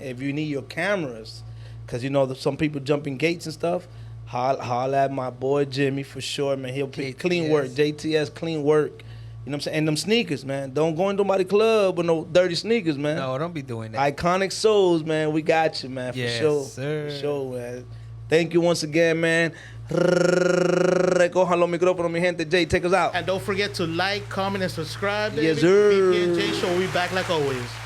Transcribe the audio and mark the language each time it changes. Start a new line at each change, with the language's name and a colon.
English: If you need your cameras, because some people jumping gates and stuff, holla at my boy Jimmy for sure, man. He'll pick clean work. JTS, clean work. You know what I'm saying? And them sneakers, man. Don't go into nobody's club with no dirty sneakers, man. No, don't be doing that. Iconic Souls, man. We got you, man. For Yes, sure. sir. For sure, man. Thank you once again, man.
Spanish: Recojan los micrófonos, mi gente.
English: Jay, take us out. And don't forget to like, comment, and subscribe. Baby. Yes, sir. BPNJ Show. We'll be back like always.